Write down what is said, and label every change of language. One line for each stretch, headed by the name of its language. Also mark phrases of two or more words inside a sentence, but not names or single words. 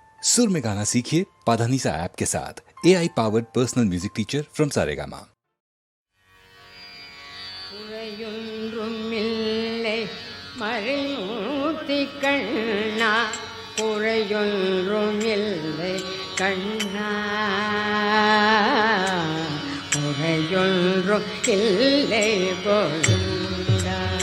Hindi: सुर में गाना सीखिए पाधानीसा ऐप के साथ।
English: AI powered personal music teacher from
Hindi: सारेगामा।
Tamil: மறைமூர்த்தி கண்ணா குறையொன்றும் இல்லை கண்ணா, குறையொன்றும் இல்லை கோவிந்தா,